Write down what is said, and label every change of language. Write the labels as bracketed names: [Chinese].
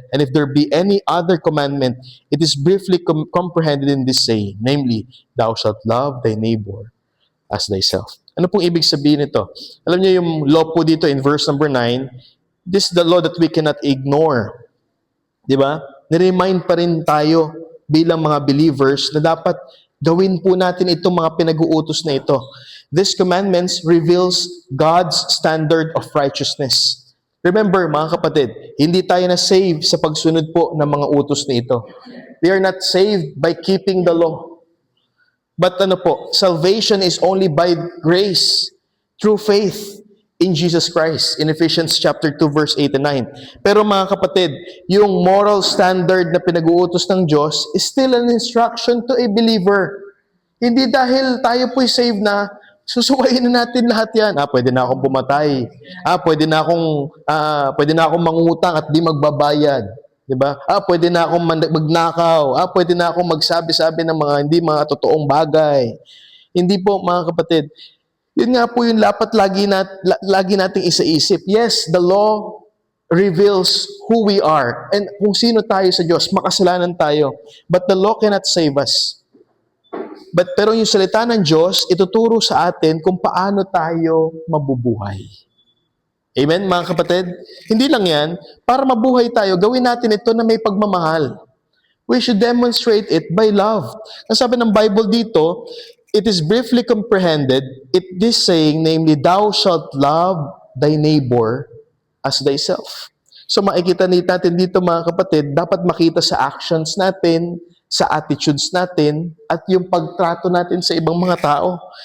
[English] And if there be any other commandment, it is briefly comprehended in this saying, namely, thou shalt love thy neighbor as thyself. [Filipino] Ano pong ibig sabihin nito? Alam niyo yung [English] law [Filipino] po dito [English] in verse number 9, this is the law that we cannot ignore. [Filipino] Di ba? Niremind pa rin tayo bilang mga believers na dapat gawin po natin itong mga pinag-uutos na ito. [English] This commandments reveals God's standard of righteousness. [Filipino] Remember, mga kapatid, hindi tayo na-save sa pagsunod po ng mga utos na ito. [English] We are not saved by keeping the law. But salvation is only by grace, through faith in Jesus Christ, in Ephesians chapter 2, verse 8 and 9. [Filipino] Pero mga kapatid, yung [English] moral standard [Filipino] na pinag-uutos ng Diyos [English] is still an instruction to a believer. [Filipino] Hindi dahil tayo po'y saved na, susuwain na natin lahat yan. Pwede na akong pumatay. Pwede na akong mangutang at di magbabayad. Diba? Pwede na akong magnakaw. Pwede na akong magsabi-sabi ng mga hindi mga totoong bagay. Hindi po, mga kapatid. Yun nga po yung dapat lagi nating isa-isip. [English] Yes, the law reveals who we are and [Filipino] kung sino tayo sa Diyos, makasalanan tayo. [English] But the law cannot save us. [Filipino] Pero yung salita ng Diyos, ituturo sa atin kung paano tayo mabubuhay. Amen, mga kapatid? Hindi lang yan, para mabuhay tayo, gawin natin ito na may pagmamahal. [English] We should demonstrate it by love. [Filipino] Ang sabi ng Bible dito, [English] it is briefly comprehended, this saying, namely, thou shalt love thy neighbor as thyself. [Filipino] So makikita natin dito, mga kapatid, dapat makita sa actions natin, sa attitudes natin, at yung pagtrato natin sa ibang mga tao.